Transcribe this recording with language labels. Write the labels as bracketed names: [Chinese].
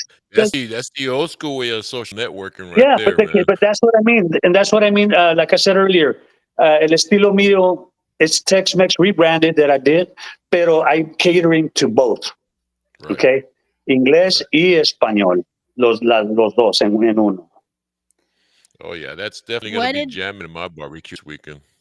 [English] Yeah, that's the old school way of social networking right Yeah, there, man. but that's what I mean, and that's what I mean. Like I said earlier, [Spanish] el estilo mío, [English] it's Tex-Mex rebranded that I did, [Spanish] pero [English] I'm catering to both. Right. [Spanish] Okay, inglés y español, los dos en uno. [English] Oh yeah, that's definitely gonna What be did jamming in my barbecue this weekend.